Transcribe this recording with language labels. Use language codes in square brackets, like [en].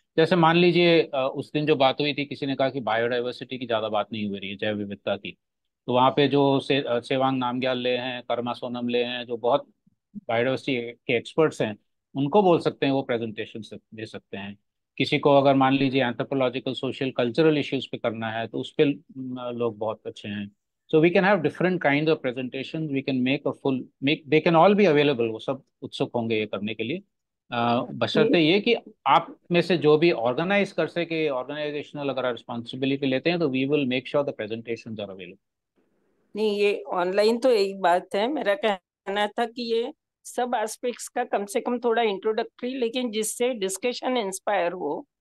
[hi] जैसे मान लीजिए उस दिन जो बात हुई थी, किसी ने कहा कि बायोडाइवर्सिटी की ज़्यादा बात नहीं हो रही है, जैव विविधता की, तो वहाँ पे जो सेवांग नामग्याल ले हैं, कर्मा सोनम ले हैं, जो बहुत बायोडाइवर्सिटी के एक्सपर्ट्स हैं, उनको बोल सकते हैं, वो प्रेजेंटेशन दे सकते हैं। किसी को अगर मान लीजिए एंथ्रोपोलॉजिकल सोशल कल्चरल इश्यूज पे करना है, तो उस पर लोग बहुत अच्छे हैं। [en] So we can have different kinds of presentations. We can they can all be available. [hi] वो सब उत्सुक होंगे ये करने के लिए। बशर्ते ये कि आप में से जो भी ऑर्गेनाइज कर सके, ऑर्गेनाइजेशनल अगर रिस्पॉन्सिबिलिटी लेते हैं, तो [en] we will make sure the presentations are available. [hi] नहीं, ये ऑनलाइन तो एक बात है, मेरा कहना था कि ये सब एस्पेक्ट्स का कम से कम थोड़ा इंट्रोडक्टरी, लेकिन जिससे डिस्कशन इंस्पायर हो।